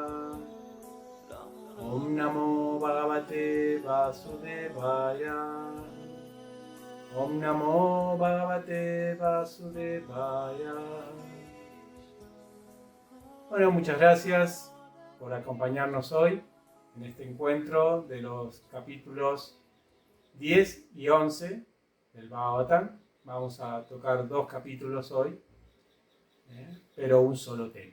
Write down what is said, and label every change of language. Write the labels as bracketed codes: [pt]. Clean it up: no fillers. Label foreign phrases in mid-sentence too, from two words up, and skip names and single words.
[sa] ॐ नमो भगवते वासुदेवाय. ॐ नमो भगवते वासुदेवाय. [es] Bueno, muchas gracias por acompañarnos hoy en este encuentro de los capítulos 10 y 11 del Bhagavatam. Vamos a tocar 2 capítulos hoy, pero un solo tema.